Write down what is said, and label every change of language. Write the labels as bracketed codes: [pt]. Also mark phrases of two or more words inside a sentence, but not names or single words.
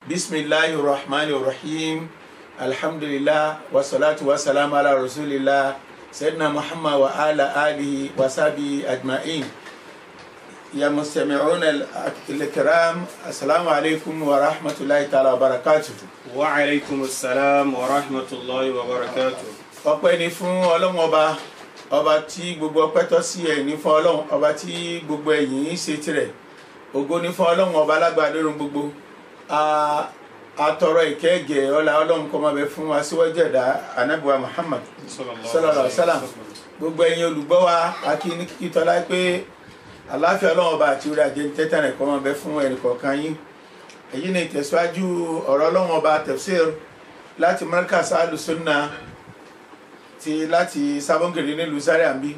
[ar] بسم الله الرحمن الرحيم. الحمد لله والصلاة والسلام على رسول الله سيدنا محمد وعلى آله وصحبه أجمعين. يا مستمعون الكرام، السلام عليكم ورحمة الله تعالى وبركاته. وعليكم السلام ورحمة الله وبركاته. [yo] Ọpẹ́ ni fún Ọlọ́run ọba tí gbogbo ọpẹ́ tọ́ sí, ẹ̀yìn ni fún Ọlọ́run ọba tí gbogbo ẹ̀yìn ṣe tirẹ̀. Ògo ni fún Ọlọ́run ọba alágbára lórí gbogbo. Atọrọ ìkẹ́gẹ́ ọlá Ọlọ́run kó máa bẹ fún aṣíwájú ẹ̀dá Ànábì wa Muhammad [ar] صلى الله عليه وسلم. [yo] Gbogbo ẹ̀yin olùgbọ́ wa akí ní kíkí tọ́lá pé àlàáfíà Ọlọ́run ọba àti orí ajé tẹ́tẹ́ rẹ̀ kó máa bẹ fún ẹnì kọ̀ọ̀kan yín. Èyí ni ìtẹ̀síwájú ọ̀rọ̀ Ọlọ́run ọba tafsir láti Markaz Ahlus-Sunnah ti láti Sabongeri nílùú Zaria àbí.